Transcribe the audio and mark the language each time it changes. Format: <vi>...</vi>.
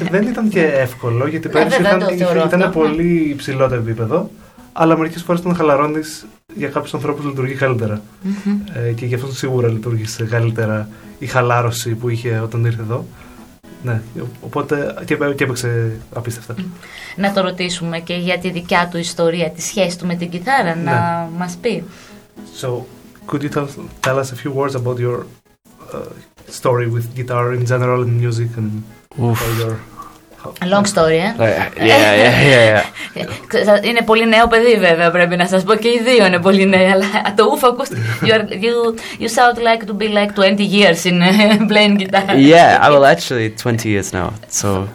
<el>Δεν ήταν και εύκολο, γιατί πέρυσι ήταν πολύ υψηλό το επίπεδο, αλλά μερικές φορές όταν χαλαρώνεις για κάποιους ανθρώπους λειτουργεί καλύτερα. Και γι' αυτό σίγουρα λειτουργήσε καλύτερα η χαλάρωση που είχε όταν ήρθε εδώ. Ναι, οπότε και έπαιξε απίστευτα. Να το ρωτήσουμε και για τη δικιά του ιστορία, τη σχέση του με την κιθάρα, ναι. Να μας πει.</el> <en>So, could you tell us a few words about your story with guitar in general and music and your... A long story, Yeah.</en> <el>Είναι πολύ νέο παιδί, βέβαια, πρέπει να σας πω, και οι δύο είναι πολύ νέοι, αλλά το ούφο ακούστηκε.</el> <en>You sound like to be like 20 years in playing guitar. Yeah, well, actually, 20 years now, so...</en>